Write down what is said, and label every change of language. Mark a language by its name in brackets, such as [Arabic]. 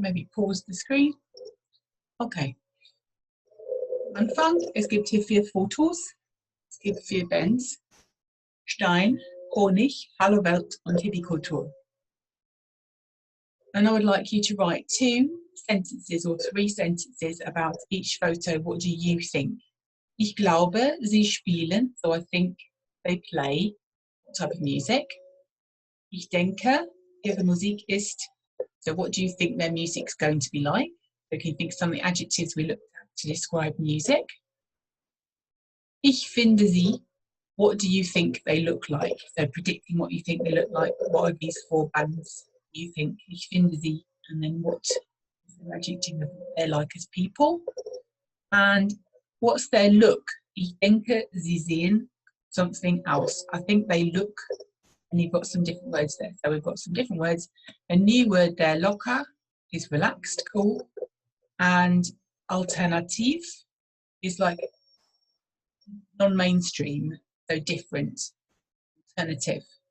[English] Maybe pause the screen. Okay. Anfang. [German] Es gibt hier 4 Fotos. Es gibt 4 Bands. Stein, Honig, Hallo Welt und Hippie-Kultur. [English] And I would like you to write 2 sentences or 3 sentences about each photo. What do you think? [German] Ich glaube, sie spielen, [English] so I think they play. What type of music? [German] Ich denke, ihre Musik ist, [English] so what do you think their music's going to be like? So can you think of some of the adjectives we looked at to describe music? [German] Ich finde sie, [English] what do you think they look like? So predicting what you think they look like, what are these 4 bands you think? [German] Ich finde sie, [English] and then what is the adjective they're like as people? And what's their look? [German] Ich denke, sie sehen [English] something else. I think they look, and you've got some different words there. So we've got some different words. A new word there, locker, is relaxed, cool. And alternative is like non-mainstream, so different, alternative.